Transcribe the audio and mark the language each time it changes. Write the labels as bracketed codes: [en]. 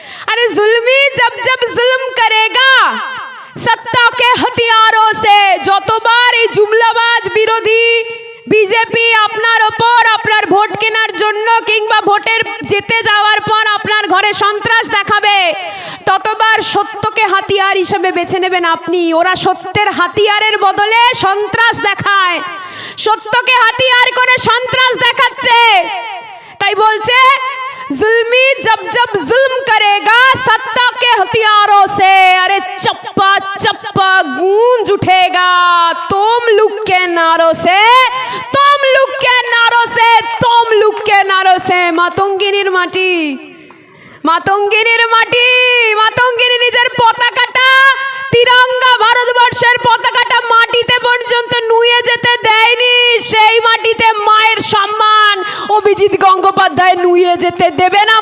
[hi] আরে জুলমি job job জুলম করেগা সত্তা কে হাতিয়ারোं से, [bn] যতবার এই জুমলাবাজ বিরোধী বিজেপি আপনার ওপর আপনার ভোট কেনার জন্য কিংবা ভোটের জিতে যাওয়ার পর আপনার ঘরে সন্ত্রাস দেখাবে, ততবার সত্যকে হাতিয়ার হিসেবে বেছে নেবেন আপনি। ওরা সত্যের হাতিয়ারের বদলে সন্ত্রাস দেখায়, সত্যকে হাতিয়ার করে সন্ত্রাস দেখাচ্ছে। তাই বলছে [hi] जुल्मी जब जब जुल्म करेगा सत्ता के हथियारों से, अरे चप्पा चप्पा गूंज उठेगा तोमलुक के नारों से, तोमलुक के नारों से, तोमलुक के नारों से। [bn] মাতঙ্গিনীর মাটি, মাতঙ্গিনীর মাটি, মাতঙ্গিনী নিজের পতাকাটা, তিরঙ্গা ভারতবর্ষের পতাকাটা মাটিতে পর্যন্ত নুয়ে যেতে দেয়নি। সেই মাটিতে মায়ের সম্মান অভিজিৎ গঙ্গোপাধ্যায় নুয়ে যেতে দেবে না।